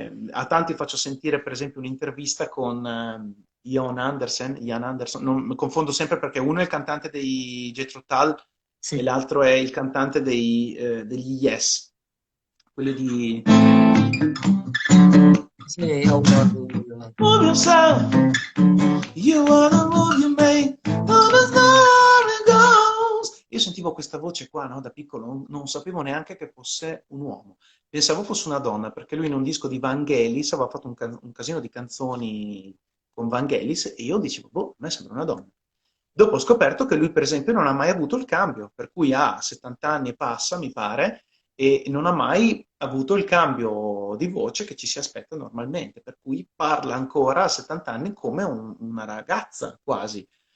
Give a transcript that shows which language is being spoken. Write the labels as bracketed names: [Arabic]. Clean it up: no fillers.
[Italian] A tanti faccio sentire, per esempio, un'intervista con Ian Anderson, non, mi confondo sempre perché uno è il cantante dei Jethro Tull e sì, l'altro è il cantante degli Yes, quello di sì, ho una... [English] Move yourself, you wanna move your mate, oh, the story goes. [Italian] Io sentivo questa voce qua, no, da piccolo, non sapevo neanche che fosse un uomo. Pensavo fosse una donna, perché lui in un disco di Vangelis aveva fatto un casino di canzoni con Vangelis e io dicevo, boh, a me sembra una donna. Dopo ho scoperto che lui, per esempio, non ha mai avuto il cambio, per cui ha 70 anni e passa, mi pare, e non ha mai avuto il cambio di voce che ci si aspetta normalmente, per cui parla ancora a 70 anni come una ragazza quasi.